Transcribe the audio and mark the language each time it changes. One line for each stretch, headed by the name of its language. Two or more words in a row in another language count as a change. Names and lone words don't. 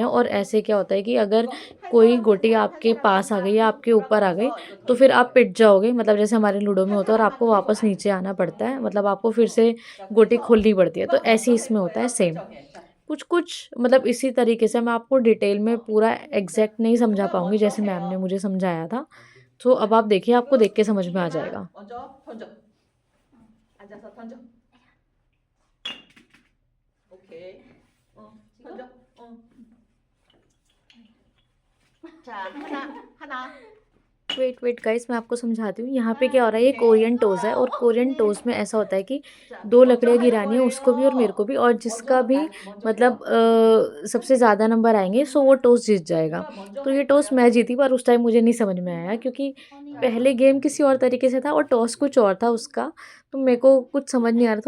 Hindi: और ऐसे क्या होता है कि अगर कोई गोटी आपके पास आ गई या आपके ऊपर आ गई तो फिर आप पिट जाओगे, मतलब जैसे हमारे लूडो में होता है, और आपको वापस नीचे आना पड़ता है, मतलब आपको फिर से गोटी खोलनी पड़ती है। तो ऐसे ही इसमें होता है सेम, कुछ कुछ मतलब इसी तरीके से। मैं आपको डिटेल में पूरा एग्जैक्ट नहीं समझा पाऊंगी जैसे मैम ने मुझे समझाया था। तो अब आप देखिए, आपको देख के समझ में आ जाएगा।
Korean: 먼저 던져. 앉아서 던져. 오케이. 던져. 자, 하나.
English: wait wait guys,
Hindi: मैं आपको समझाती हूँ। यहाँ पे क्या हो रहा है, ये
English: Korean toss
Hindi: है, और
English: Korean toss
Hindi: में ऐसा होता है कि 2 लकड़ियाँ गिरानी है, उसको भी और मेरे को भी, और जिसका भी मतलब सबसे ज़्यादा नंबर आएंगे सो वो टोस जीत जाएगा। तो ये टोस मैं जीती, पर उस टाइम मुझे नहीं समझ में आया क्योंकि पहले गेम किसी और तरीके से था और टॉस कुछ और था उसका, तो मेरे को कुछ समझ नहीं आ रहा था।